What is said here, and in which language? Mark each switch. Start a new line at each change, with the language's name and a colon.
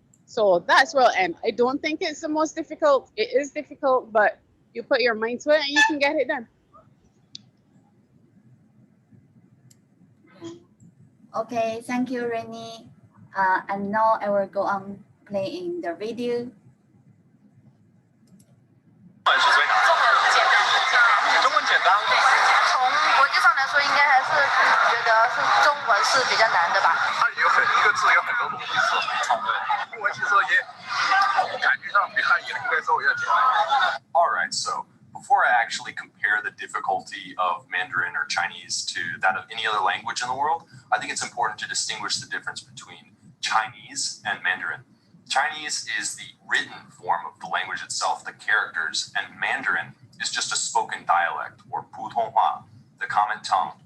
English: So that's where I'll end. I don't think it's the most difficult. It is difficult, but you put your mind to it and you can get it done. Okay, thank you, Renee. And now I will go on playing the video.
Chinese: 中文简单，从国际上来说，应该还是觉得是中文是比较难的吧？它有一个字有很多种意思，对，英文其实也感觉上比汉语应该稍微要简单。
English: All right, so before I actually compare the difficulty of Mandarin or Chinese to that of any other language in the world, I think it's important to distinguish the difference between Chinese and Mandarin. Chinese is the written form of the language itself, the characters, and Mandarin is just a spoken dialect, or 普通话, the common tongue.